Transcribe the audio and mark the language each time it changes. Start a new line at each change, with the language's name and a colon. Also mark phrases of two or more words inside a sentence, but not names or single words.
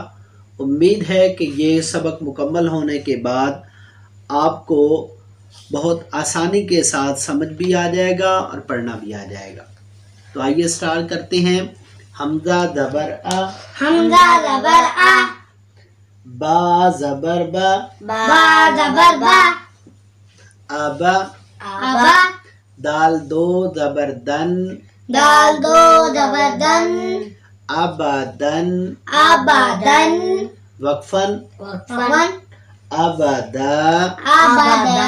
Urdu: امید ہے کہ یہ سبق مکمل ہونے کے بعد آپ کو بہت آسانی کے ساتھ سمجھ بھی آ جائے گا اور پڑھنا بھی آ جائے گا۔ تو آئیے سٹارٹ کرتے ہیں۔ حمزہ زبر آ، حمزہ زبر آ، با زبر با، با زبر با،
Arabic: ابا، ابا،
Urdu: دال دو زبر دن، دال دو زبر دن،
Arabic: ابدن، ابدن، وقفن، وقفن، ابدا، ابدا،